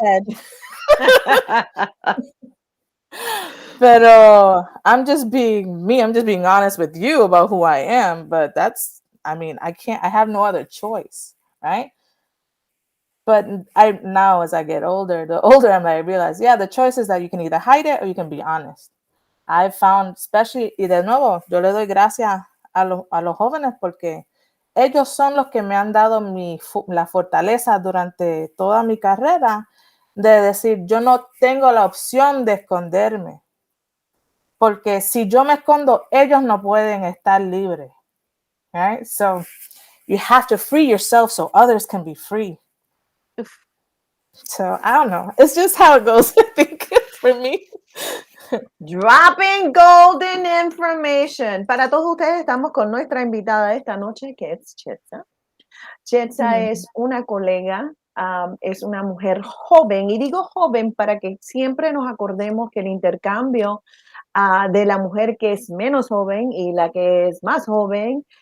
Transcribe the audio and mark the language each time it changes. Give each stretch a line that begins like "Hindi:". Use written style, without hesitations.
English: head, but I'm just being me. I'm just being honest with you about who I am. But I have no other choice, right? But I now, as I get older, the older I realize, yeah, the choice is that you can either hide it or you can be honest. I found, especially,
Spanish: y de nuevo, yo le doy gracias a los jóvenes porque ellos son los que me han dado la fortaleza durante toda mi carrera de decir, yo no tengo la opción de esconderme, porque si yo me escondo, ellos no pueden estar libres.
English: Right? So you have to free yourself so others can be free. So I don't know. It's just how it goes, I think, for me. Dropping golden information.
Spanish: Para todos ustedes estamos con nuestra invitada esta noche, que es Chetza. Chetza es una colega, es una mujer joven, y digo joven para que siempre nos acordemos que el intercambio de la mujer que es menos joven y la que es más joven